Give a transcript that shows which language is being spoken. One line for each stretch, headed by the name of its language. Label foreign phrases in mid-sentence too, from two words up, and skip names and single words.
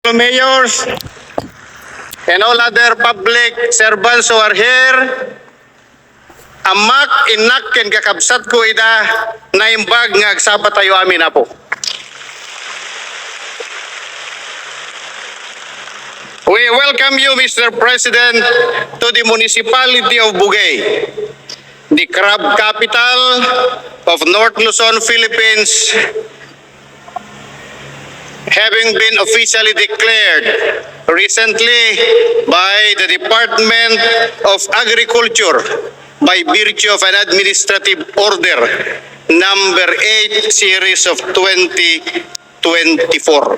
English: mayors, and all other public servants who are here,
Iloko: amak inak ken kakabsat ko ida naimbag nga agsabat tayo amin apo.
English: We welcome you, Mr. President, to the municipality of Bugay, the crab capital of North Luzon, Philippines, having been officially declared recently by the Department of Agriculture by virtue of an administrative order number 8 series of 2024.